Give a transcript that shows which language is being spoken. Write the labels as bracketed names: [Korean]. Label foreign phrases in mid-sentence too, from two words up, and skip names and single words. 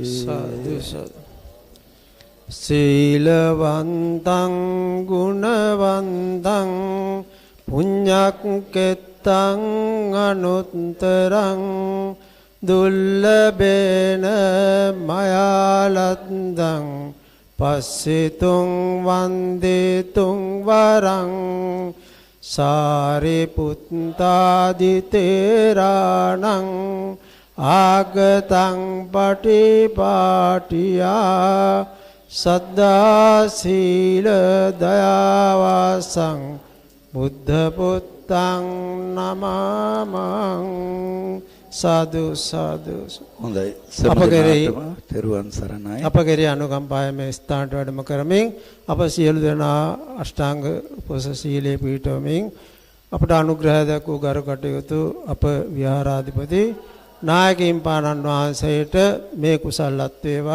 [Pali] සාදු සාදු. සීලවන්තං ගුණවන්තං පුඤ්ඤක්කෙත්තං අනුත්තරං දුල්ලබේන මයාලද්දං පස්සිතුං වන්දිතුං වරං සාරිපුත්තාදි තේරාණං ආගතං පටිපාටියා සද්දා සීල දයාවාසං බුද්ධ පුත්තං නමමං. සාදු සාදු. [Sinhala] හොඳයි. තෙරුවන් සරණයි. අප කෙරෙහි අනුකම්පාවෙන් මේ ස්ථානට වැඩම කරමින් අප සියලු දෙනා අෂ්ටාංග උපෝසථ සීලේ පිහිටවමින් අපට අනුග්‍රහය දක්වූ ගරු කටයුතු අප විහාරාධිපති නායකයින් පානන් වහන්සේට මේ කුසල්වත් වේවා.